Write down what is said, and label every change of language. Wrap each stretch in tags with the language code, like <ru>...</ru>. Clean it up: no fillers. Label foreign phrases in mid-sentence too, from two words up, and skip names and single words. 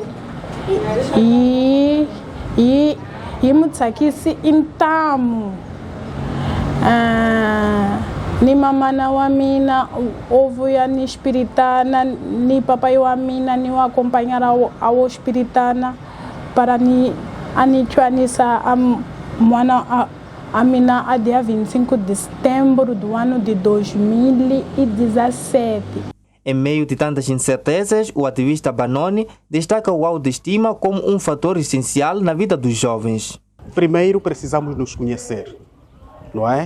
<ts>i mutsakisi intamu ni mamana wa mina ovuya ni espiritana ni papai wa mina ni wa</ts> <pt>acompanhar ao espiritana para</pt> <ts>ni anichuanisa mwana a mina</ts> <pt>a dia 25 de setembro do ano de 2017. Em meio de tantas incertezas, o ativista Banoni destaca o autoestima como um fator essencial na vida dos jovens. Primeiro precisamos nos conhecer, não é?</pt>